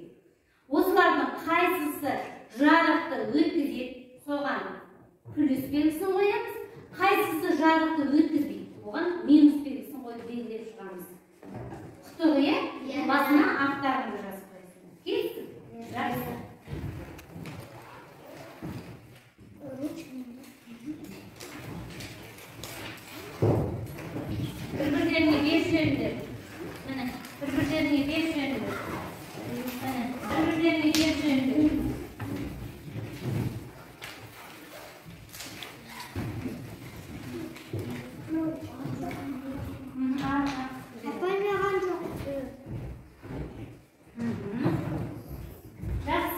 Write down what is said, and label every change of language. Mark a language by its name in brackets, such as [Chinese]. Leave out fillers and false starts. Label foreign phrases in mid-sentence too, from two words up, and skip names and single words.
[Kazakh] Осылардың қайсысы жарықты өткізеді, соған плюс белгісін қоямыз. Қайсысы жарықты өткізбейді, оған минус белгісін қойып белгілеп шығамыз. Құтығы, басына аттарыңды жазып қойсын. Келсін? Жақсы. [Turkish] Bir-birlerine geçiyorlar. Bir-birlerine geçiyorlar. Bir-birlerine geçiyorlar. [Kazakh] Жақсы.